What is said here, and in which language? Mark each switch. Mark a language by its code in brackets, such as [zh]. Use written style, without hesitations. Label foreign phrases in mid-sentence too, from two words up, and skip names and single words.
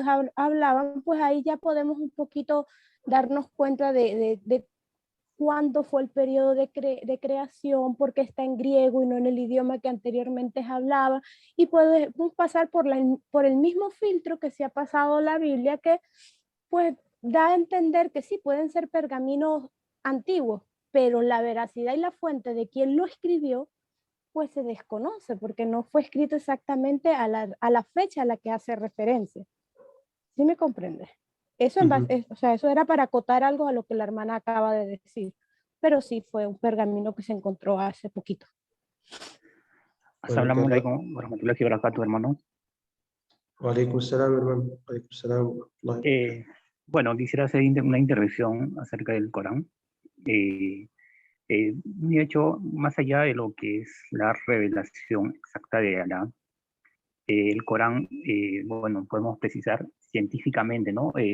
[es] hablaban, pues ahí ya podemos un poquito darnos cuenta de cuándo fue el periodo de creación, por qué está en griego y no en el idioma que anteriormente hablaba, y podemos pasar por el mismo filtro que se ha pasado la Biblia, que pues da a entender que sí, pueden ser pergaminos antiguos, pero la veracidad y la fuente de quien lo escribió, pues se desconoce, porque no fue escrito exactamente a la fecha a la que hace referencia. ¿Sí me comprendes? Eso, o sea, eso era para acotar algo a lo que la hermana acaba de decir, pero sí fue un pergamino que se encontró hace poquito. Bueno, [ar] السلام عليكم ورحمة الله وبركاته, hermano. وعليكم السلام, hermano. وعليكم السلام. [es] Bueno, quisiera hacer una intervención acerca del Corán. De hecho, más allá de lo que es la revelación exacta de Alá, el Corán, bueno, podemos precisar científicamente, ¿no?